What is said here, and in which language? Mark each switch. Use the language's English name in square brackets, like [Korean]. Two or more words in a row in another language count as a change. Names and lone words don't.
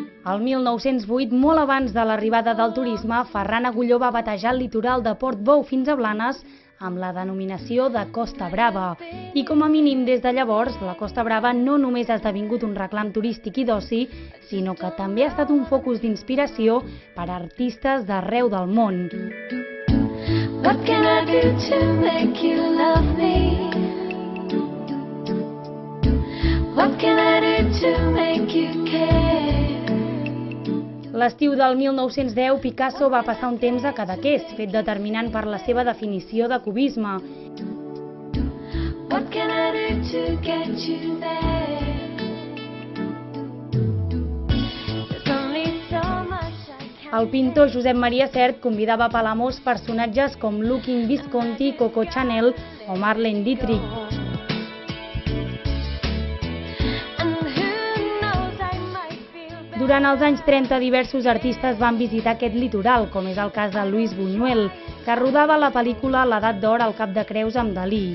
[Catalan] El 1908, molt abans de l'arribada del turisme, Ferran Agulló va batejar el litoral de Portbou fins a Blanes amb la denominació de Costa Brava. I com a mínim des de llavors, la Costa Brava no només ha esdevingut un reclam turístic i d'oci, sinó que també ha estat un focus d'inspiració per a artistes d'arreu del món. [English] What can I do to make you love me? What can I do to make you care? [Catalan] L'estiu del 1910, Picasso va passar un temps a Cadaqués, fet determinant per la seva definició de cubisme. [English] What can I do to get you there? There's only so much I can. [Catalan] El pintor Josep Maria Sert convidava a Palamós personatges com Lukin Visconti, Coco Chanel o Marlene Dietrich. Durant els anys 30, diversos artistes van visitar aquest litoral, com és el cas de Luis Buñuel, que rodava la pel·lícula L'edat d'or al Cap de Creus amb Dalí.